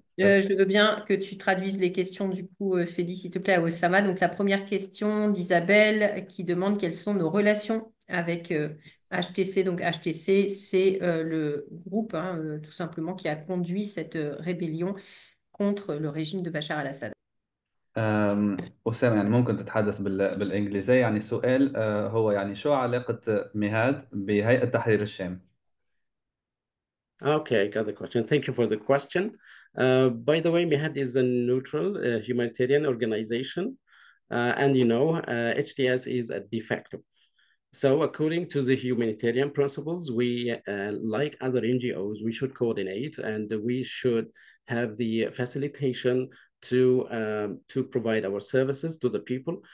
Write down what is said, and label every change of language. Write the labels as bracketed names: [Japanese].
[French] je veux bien que tu traduises les questions du coup, Fédi, s'il te plaît, à Osama. Donc, la première question d'Isabelle qui demande quelles sont nos relations avec HTC. Donc, HTC, c'est le groupe, hein, tout simplement, qui a conduit cette rébellion contre le régime de Bachar el-Assad. [Arabic] أسامة، يعني ممكن تتحدث بالإنجليزية؟ يعني السؤال هو يعني شو علاقة ميهاد بهيئة تحرير الشام؟ [English] Okay, I got the question. Thank you for the question. By the way, MIHAD is a neutral humanitarian organization, and HTS is a de facto. So according to the humanitarian principles, we, like other NGOs, we should coordinate and we should have the facilitation to provide our services to the people.